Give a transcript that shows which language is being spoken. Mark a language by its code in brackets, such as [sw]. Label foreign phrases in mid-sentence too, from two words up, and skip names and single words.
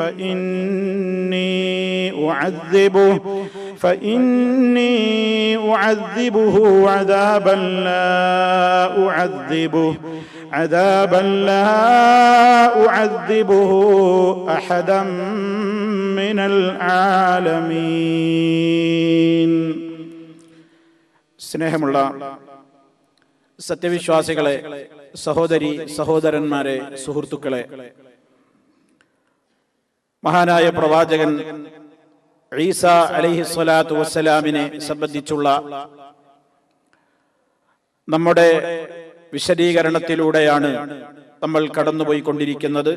[ar] فإني أعذبه عذابا لا أعذبه أحدا من العالمين. [ml] സ്നേഹമുള്ള സത്യവിശ്വാസികളെ, സഹോദരി സഹോദരന്മാരെ, സുഹൃത്തുക്കളെ, മഹാനായ പ്രവാചകൻ ഈസ [ar] عليه الصلاة والسلام [ml] സംബന്ധിച്ചുള്ള നമ്മുടെ വിശദീകരണത്തിലൂടെയാണ് നമ്മൾ കടന്നുപോയിക്കൊണ്ടിരിക്കുന്നത്.